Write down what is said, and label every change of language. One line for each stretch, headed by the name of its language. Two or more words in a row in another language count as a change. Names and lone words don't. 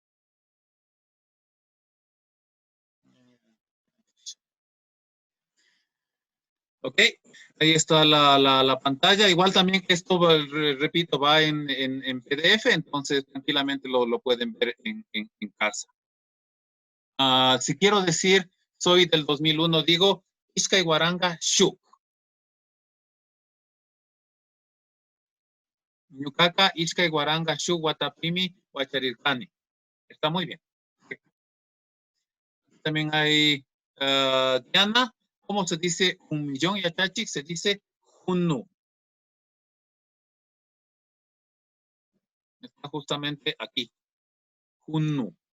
Spanish: Ok, ahí está la pantalla. Igual también esto, repito, va en PDF, entonces tranquilamente lo pueden ver en casa. Si quiero decir, soy del 2001, digo,
Quechua: Ishkay Guaranga Shuk. Ñukaqa Ishkay Guaranga Shuk Watapimi Huacharirkani.
Spanish: Está muy bien. También hay Diana. ¿Cómo se dice 1.000.000 Yachachik? Se dice Hunnu. Está justamente aquí.
Quechua: Hunnu.